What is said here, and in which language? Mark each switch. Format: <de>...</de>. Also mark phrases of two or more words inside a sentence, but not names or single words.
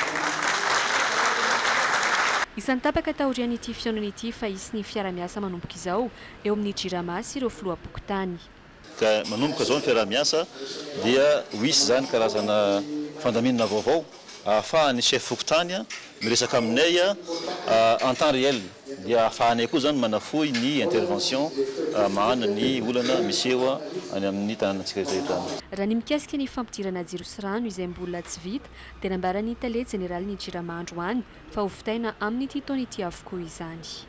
<mg>Isan'ny tapaka taorian'ity fionan'ity fa isy ny fiara-miasa manomboka izao eo amin'ny Jirama sy ireo filoha-pokotany. Ka manomboka izao ny fiara-miasa dia hoisy zany karazana fandaminana vaovao ahafahan'ny chef fokotany miresaka aminay</mg> <fr>en temps réel</fr> <mg>dia ahafahanay koa zany manafoy ny intervention mahana ny olana miseho any amin'ny tanànatsika izay tany. Raha ny mikasika ny fampidirana jiro sy rano izay mbola tsy vita dia nambarany tale General ny Jirama androany fa ho vitaina amin'ny ity taona ity avokoa izany.</mg>